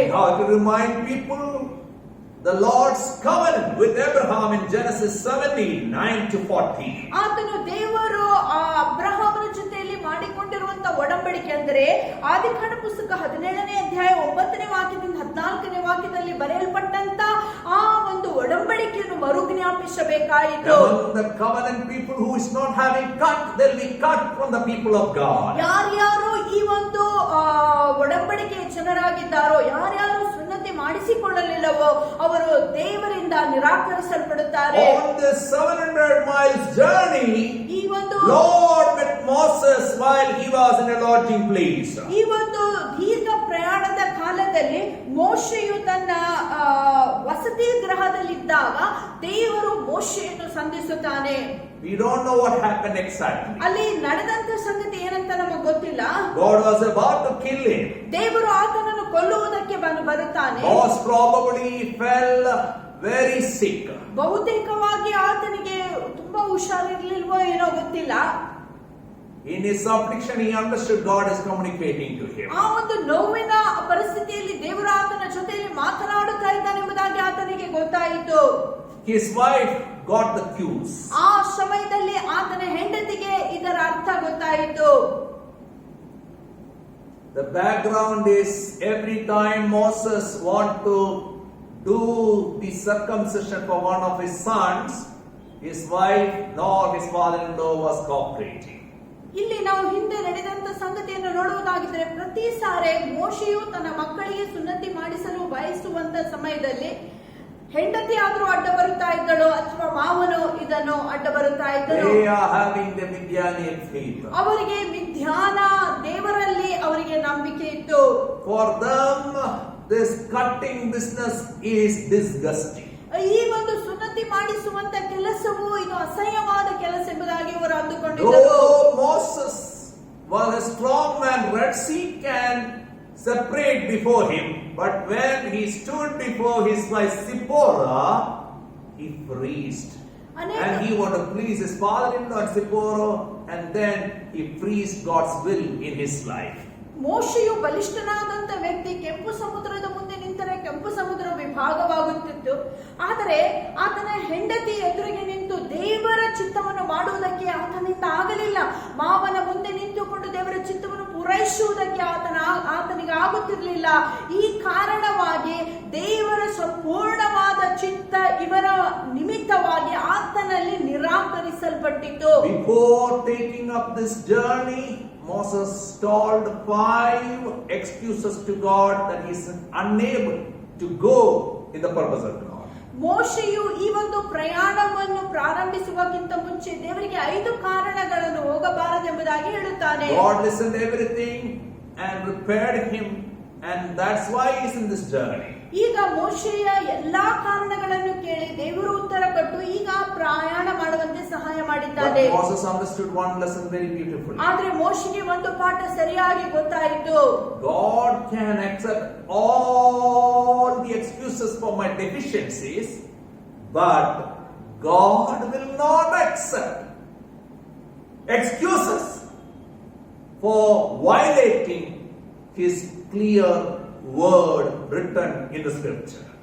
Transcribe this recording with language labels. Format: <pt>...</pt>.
<en>He had to remind people the Lord's covenant with Abraham in Genesis 17:9-14.</en> <kn>ಆತನು ದೇವರು ಅಬ್ರಹಾಮನ ಜೊತೆಯಲ್ಲಿ ಮಾಡಿಕೊಂಡಿರುವಂತ ಒಡಂಬಡಿಕೆ ಅಂದರೆ ಆದಿಕಾಂಡ ಪುಸ್ತಕ 17ನೇ ಅಧ್ಯಾಯ 9ನೇ ವಾಕ್ಯದಿಂದ 14ನೇ ವಾಕ್ಯದಲ್ಲಿ ಬರೆಯಲ್ಪಟ್ಟಂತ ಆ ಒಂದು ಒಡಂಬಡಿಕೆಯನ್ನು ಮರುಜ್ಞಾಪಿಸಬೇಕಾಯಿತು.</kn> <en>Among the covenant people who is not having cut, they'll be cut from the people of God.</en> <kn>ಯಾರ್ಯಾರು ಈ ಒಂದು ಒಡಂಬಡಿಕೆಯ ಜನರಾಗಿದ್ದಾರೋ, ಯಾರ್ಯಾರು ಸುನ್ನತಿ ಮಾಡಿಸಿಕೊಳ್ಳಲಿಲ್ಲವೋ ಅವರು ದೇವರಿಂದ ನಿರಾಕರಿಸಲ್ಪಡುತ್ತಾರೆ.</kn> <en>On this 700 miles journey,</en> <kn>ಈ ಒಂದು</kn> <en>Lord met Moses while he was in a lodging place.</en> <kn>ಈ ಒಂದು ದೀರ್ಘ ಪ್ರಯಾಣದ ಕಾಲದಲ್ಲಿ ಮೋಶೆಯು ತನ್ನ ವಸತಿ ಗೃಹದಲ್ಲಿದ್ದಾಗ ದೇವರು ಮೋಶೆಯನ್ನು ಸಂಧಿಸುತ್ತಾನೆ.</kn> <en>We don't know what happened exactly.</en> <kn>ಅಲ್ಲಿ ನಡೆದಂತ ಸಂಗತಿ ಏನಂತ ನಮಗೆ ಗೊತ್ತಿಲ್ಲ.</kn> <en>God was about to kill him.</en> <kn>ದೇವರು ಆತನನ್ನು ಕೊಲ್ಲುವುದಕ್ಕೆ ಬರುತ್ತಾನೆ.</kn> <en>Most probably fell very sick.</en> <kn>ಬಹುತೇಕವಾಗಿ ಆತನಿಗೆ ತುಂಬಾ ಹುಷಾರಿರ್ಲಿಲ್ವೋ ಏನೋ ಗೊತ್ತಿಲ್ಲ.</kn> <en>In his affliction, he understood God is communicating to him.</en> <kn>ಆ ಒಂದು ನೋವಿನ ಪರಿಸ್ಥಿತಿಯಲ್ಲಿ ದೇವರು ಆತನ ಜೊತೆಯಲ್ಲಿ ಮಾತನಾಡುತ್ತಾ ಇದ್ದಾನೆಂಬುದಾಗಿ ಆತನಿಗೆ ಗೊತ್ತಾಯಿತು.</kn> <en>His wife got the cues.</en> <kn>ಆ ಸಮಯದಲ್ಲಿ ಆತನ ಹೆಂಡತಿಗೆ ಇದರ ಅರ್ಥ ಗೊತ್ತಾಯಿತು.</kn> <en>The background is every time Moses want to do the circumcision for one of his sons, his wife nor his father-in-law was cooperating.</en> <kn>ಇಲ್ಲಿ ನಾವು ಹಿಂದೆ ನಡೆದಂತ ಸಂಗತಿಯನ್ನು ನೋಡುವುದಾಗಿದ್ದರೆ, ಪ್ರತಿ ಸಾರಿ ಮೋಶೆಯು ತನ್ನ ಮಕ್ಕಳಿಗೆ ಸುನ್ನತಿ ಮಾಡಿಸಲು ಬಯಸುವಂತ ಸಮಯದಲ್ಲಿ ಹೆಂಡತಿ ಆದ್ರೂ ಅಡ್ಡ ಬರುತ್ತಾ ಇದ್ದಳು ಅಥವಾ ಮಾವನು ಇದನ್ನು ಅಡ್ಡ ಬರುತ್ತಾ ಇದ್ದನು.</kn> <en>They are having the Midianian faith.</en> <kn>ಅವರಿಗೆ ಮಿಥ್ಯಾನ ದೇವರಲ್ಲಿ ಅವರಿಗೆ ನಂಬಿಕೆ ಇತ್ತು.</kn> <en>For them, this cutting business is disgusting.</en> <kn>ಈ ಒಂದು ಸುನ್ನತಿ ಮಾಡಿಸುವಂತ ಕೆಲಸವು ಇದು ಅಸಹ್ಯವಾದ ಕೆಲಸ ಎಂಬುದಾಗಿ ಅವರು ಅಂದುಕೊಂಡಿದ್ದರು.</kn> <en>Though Moses was a strong man, Red Sea can separate before him, but when he stood before his wife Zipporah, he freezed. And he wanted to please his father-in-law Zipporah, and then he freezed God's will in his life.</en> <kn>ಮೋಶೆಯು ಬಲಿಷ್ಠನಾದಂತ ವ್ಯಕ್ತಿ ಕೆಂಪು ಸಮುದ್ರದ ಮುಂದೆ ನಿಂತರೆ ಕೆಂಪು ಸಮುದ್ರ ವಿಭಾಗವಾಗುತ್ತಿತ್ತು. ಆದರೆ ಆತನ ಹೆಂಡತಿ ಎದುರಿಗೆ ನಿಂತು ದೇವರ ಚಿತ್ತವನ್ನು ಮಾಡುವುದಕ್ಕೆ ಆತನಿಂದ ಆಗಲಿಲ್ಲ. ಮಾವನ ಮುಂದೆ ನಿಂತುಕೊಂಡು ದೇವರ ಚಿತ್ತವನ್ನು ಪೂರೈಸುವುದಕ್ಕೆ ಆತನಿಗೆ ಆಗುತ್ತಿರಲಿಲ್ಲ. ಈ ಕಾರಣವಾಗಿ ದೇವರ ಸಂಪೂರ್ಣವಾದ ಚಿತ್ತ ಇವರ ನಿಮಿತ್ತವಾಗಿ ಆತನಲ್ಲಿ ನಿರಾಕರಿಸಲ್ಪಟ್ಟಿತು.</kn> <en>Before taking up this journey, Moses told 5 excuses to God that he is unable to go in the purpose of God.</en> <kn>ಮೋಶೆಯು ಈ ಒಂದು ಪ್ರಯಾಣವನ್ನು ಪ್ರಾರಂಭಿಸುವಕ್ಕಿಂತ ಮುಂಚೆ ದೇವರಿಗೆ 5 ಕಾರಣಗಳನ್ನು ಹೋಗಬಾರದೆಂಬುದಾಗಿ ಹೇಳುತ್ತಾನೆ.</kn> <en>God listened to everything and prepared him, and that's why he is in this journey.</en> <kn>ಈಗ ಮೋಶೆಯ ಎಲ್ಲಾ ಕಾರಣಗಳನ್ನು ಕೇಳಿ ದೇವರು ಉತ್ತರ ಕೊಟ್ಟು ಈಗ ಪ್ರಯಾಣ ಮಾಡುವಂತೆ ಸಹಾಯ ಮಾಡಿದ್ದಾನೆ.</kn> <en>But Moses understood one lesson very beautifully.</en> <kn>ಆದ್ರೆ ಮೋಶೆಗೆ ಒಂದು ಪಾಠ ಸರಿಯಾಗಿ ಗೊತ್ತಾಯಿತು.</kn> <en>God can accept all the excuses for my deficiencies, but God will not accept excuses for violating His clear word written in the scripture.</en>